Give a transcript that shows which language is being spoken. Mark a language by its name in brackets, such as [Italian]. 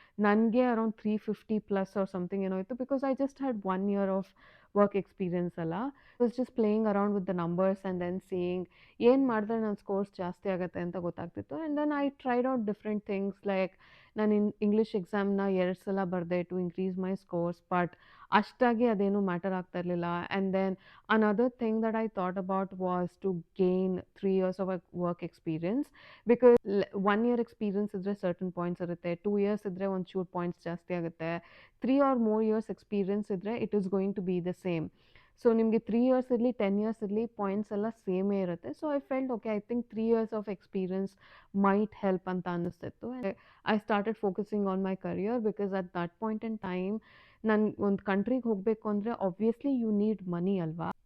[English] ನನಗೆ around 350 plus or something [Kannada] ಏನೋ ಇತ್ತು, [English] Because I just had 1 year of work experience ಅಲ್ಲ. I was just playing around with the numbers and then seeing [Kannada] ಏನು ಮಾಡಿದ್ರೆ ನನ್ನ scores ಜಾಸ್ತಿ ಆಗುತ್ತೆ ಅಂತ ಗೊತ್ತಾಗ್ತಿತ್ತು. [English] And then I tried out different things. Like [Kannada] ನಾನು ಇಂಗ್ಲೀಷ್ ಎಕ್ಸಾಮ್ನ 2 ಸಲ ಬರೆದೆ [English] to increase my scores, but [Kannada] ಅಷ್ಟಾಗಿ ಅದೇನು ಮ್ಯಾಟರ್ ಆಗ್ತಾ ಇರಲಿಲ್ಲ. [English] and then another thing that I thought about was to gain 3 years of work experience, because 1 year experience ಇದ್ರೆ certain points ಇರುತ್ತೆ, 2 years [Kannada] ಇದ್ರೆ ಒಂಚೂರು ಪಾಯಿಂಟ್ಸ್ ಜಾಸ್ತಿ ಆಗುತ್ತೆ, [English] 3 or more years experience ಇದ್ರೆ it is going to be the same. [Kannada] So ನಿಮಗೆ 3 years ಇರಲಿ 10 years ಇರಲಿ ಪಾಯಿಂಟ್ಸ್ ಎಲ್ಲ ಸೇಮೇ ಇರುತ್ತೆ. [English] so I felt okay, I think 3 years of experience might help [Kannada] ಅಂತ ಅನ್ನಿಸ್ತಿತ್ತು. [English] I started focusing on my career, because at that point in time [Kannada] ನಾನು ಒಂದು ಕಂಟ್ರಿಗೆ ಹೋಗಬೇಕು ಅಂದರೆ [English] Obviously you need money ಅಲ್ವಾ.